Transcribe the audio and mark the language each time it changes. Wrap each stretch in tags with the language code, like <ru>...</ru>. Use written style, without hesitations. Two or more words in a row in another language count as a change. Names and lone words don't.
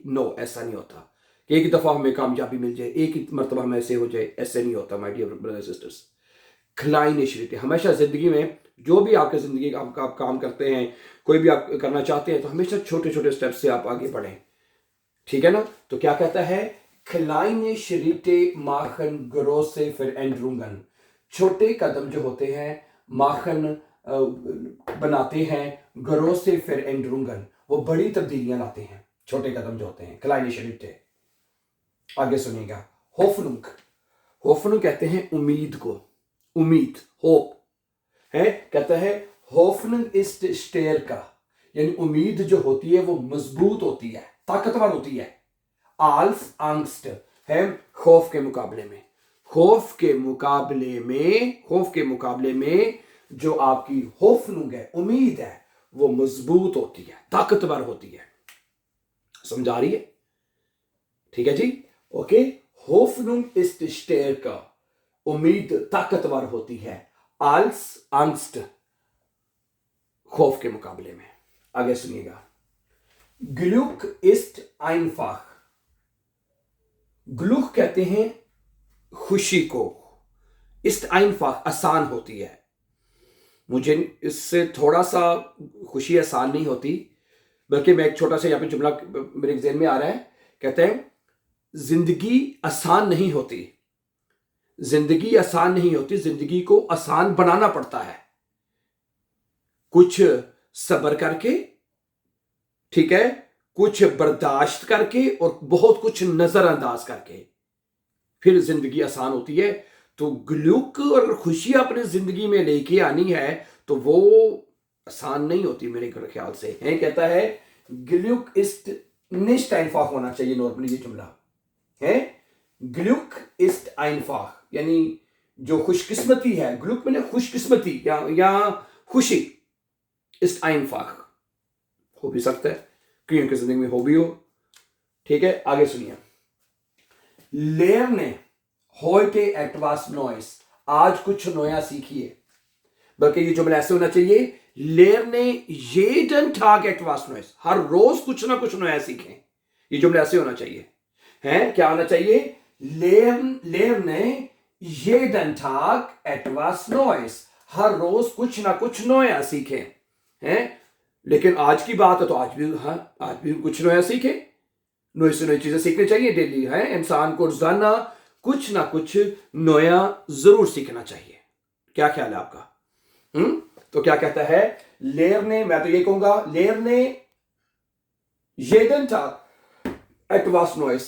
<hi>नो, ऐसा नहीं होता कि एक ही दफा हमें कामयाबी मिल जाए, एक ही मरतबा हमें ऐसे हो जाए. ऐसे नहीं होता</hi> <en>my dear brothers sisters.</en> <de>kleine Schritte,</de> <hi>हमेशा जिंदगी में जो भी आपके जिंदगी का आप काम करते हैं, कोई भी आप करना चाहते हैं, तो हमेशा छोटे छोटे स्टेप से आप आगे बढ़ें. ठीक है ना. तो क्या कहता है,</hi> <de>kleine Schritte machen große Veränderungen.</de> <hi>छोटे कदम जो होते हैं, machen बनाते हैं,</hi> <de>große Veränderungen</de> <hi>वो बड़ी तब्दीलियां लाते हैं. छोटे कदम जो होते हैं,</hi> <de>kleine Schritte.</de> <hi>आगे सुनिएगा,</hi> <de>Hoffnung.</de> <hi>Hoffnung कहते हैं उम्मीद को, उम्मीद, होप है. कहता है</hi> <de>Hoffnung ist stärker,</de> <hi>यानी उम्मीद जो होती है वो मजबूत होती है, ताकतवर होती है.</hi> <de>als Angst</de> <hi>है खौफ के मुकाबले में. खौफ के मुकाबले में जो आपकी Hoffnung है, उम्मीद है, वो मजबूत होती है, ताकतवर होती है. समझा रही है? ठीक है जी. ओके,</hi> <de>Hoffnung ist stärker,</de> <hi>उम्मीद ताकतवर होती है,</hi> <de>als Angst</de> <hi>खौफ के मुकाबले में. आगे सुनिएगा,</hi> <de>Glück ist einfach.</de> <hi>Glück कहते हैं खुशी को,</hi> <de>ist einfach</de> <hi>आसान होती है. मुझे इससे थोड़ा सा खुशी आसान नहीं होती, बल्कि मैं एक छोटा सा यहाँ पे जुमला मेरे ज़हन में आ रहा है. कहते हैं जिंदगी आसान नहीं होती, जिंदगी आसान नहीं होती, जिंदगी को आसान बनाना पड़ता है. कुछ सब्र करके, ठीक है, कुछ बर्दाश्त करके और बहुत कुछ नजरअंदाज करके फिर जिंदगी आसान होती है. तो ग्लूक और खुशी अपने जिंदगी में लेके आनी है तो वो आसान नहीं होती मेरे ख्याल से. है कहता है</hi> <de>Glück ist nicht einfach</de> <hi>होना चाहिए. नोट अपनी ये जुमला है,</hi> <de>Glück ist einfach,</de> <hi>यानी जो खुशकिस्मती है, ग्लूक मैंने खुशकिस्मती या खुशी,</hi> <de>ist einfach</de> <hi>हो भी सकता है, क्योंकि जिंदगी में हो भी हो. ठीक है, आगे सुनिए,</hi> <de>lerne heute etwas Neues.</de> <hi>आज कुछ नया सीखिए. बल्कि ये जुमला ऐसे होना चाहिए,</hi> <de>lerne jeden Tag etwas Neues.</de> <hi>हर रोज कुछ ना कुछ नया सीखें. ये जुमला ऐसे होना चाहिए. हैं, क्या होना चाहिए,</hi> <de>lerne jeden Tag etwas Neues.</de> <hi>हर रोज कुछ ना कुछ नया सीखें. हैं, लेकिन आज की बात है तो आज भी कुछ नया सीखे. नई से नई चीजें सीखनी चाहिए डेली. है, इंसान को रोजाना कुछ ना कुछ नया जरूर सीखना चाहिए. क्या ख्याल है आपका? तो क्या कहता है, लेरने, मैं तो ये कहूंगा,</hi> <de>lerne jeden Tag etwas Neues.</de>